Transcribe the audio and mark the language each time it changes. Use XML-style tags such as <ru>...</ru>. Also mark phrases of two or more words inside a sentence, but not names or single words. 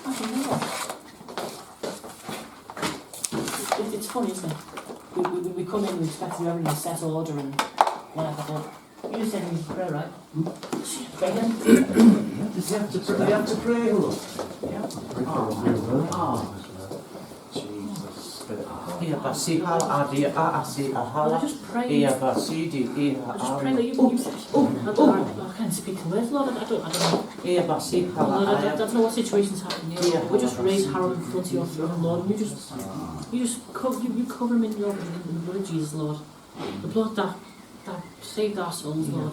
<en>It's funny, isn't it? We come in, we expect everything in set order and whatever, but you just said we need to pray, right? Pray then. Does he have to pray? Do you have to pray, look? Yeah. Ia basiha adia asi Well, I ahala. just pray. Ia basidi ia I just pray that you I can't speak the words, Lord. I don't know. Ia basiha Lord, I don't know what situation's happening here. We just raise Harold in front of your throne, Lord, and you cover him in the blood of Jesus, Lord. The blood that saved our souls, Lord.</en>